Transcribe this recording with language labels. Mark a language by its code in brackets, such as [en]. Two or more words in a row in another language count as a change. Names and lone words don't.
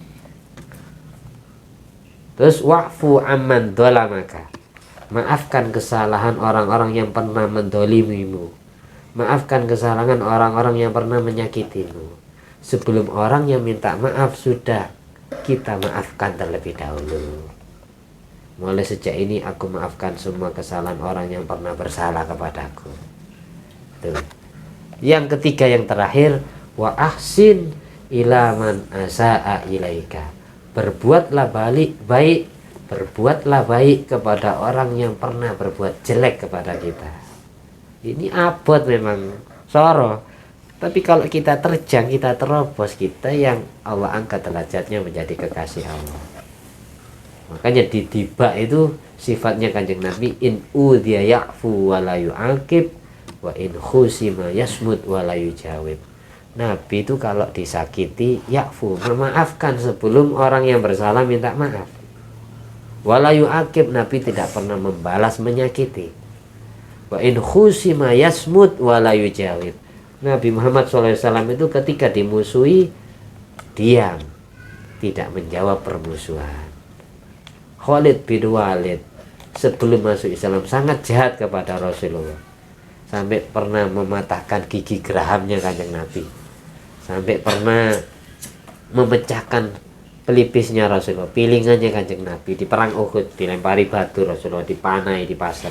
[id] Terus [ar] واعف عمن ظلمك, [id] maafkan kesalahan orang-orang yang pernah mendolimimu, maafkan kesalahan orang-orang yang pernah menyakitimu. Sebelum orang yang minta maaf, sudah kita maafkan terlebih dahulu. Mulai sejak ini aku maafkan semua kesalahan orang yang pernah bersalah kepadaku. Tuh. Yang ketiga, yang terakhir, [ar] وأحسن إلى من أساء إليك, [id] berbuatlah berbuatlah baik kepada orang yang pernah berbuat jelek kepada kita. Ini abot memang soro. Tapi kalau kita terjang, kita terobos, kita yang Allah angkat derajatnya menjadi kekasih Allah. Makanya di tiba itu sifatnya Kanjeng Nabi, [ar] إن أوذي يعفو ولا يعاقب وإن خوصم يصمت ولا يجاوب. [id] Nabi itu kalau disakiti ya'fu, memaafkan sebelum orang yang bersalah minta maaf. [ar] ولا يعاقب, [id] Nabi tidak pernah membalas menyakiti. [ar] وإن خوصم يصمت ولا يجاوب. [id] Nabi Muhammad SAW itu ketika dimusuhi, diam, tidak menjawab permusuhan. Khalid bin Walid sebelum masuk Islam sangat jahat kepada Rasulullah, sampai pernah mematahkan gigi gerahamnya Kanjeng Nabi, sampai pernah memecahkan pelipisnya Rasulullah, pilingannya Kanjeng Nabi di perang Uhud, dilempari batu Rasulullah, dipanai di pasar.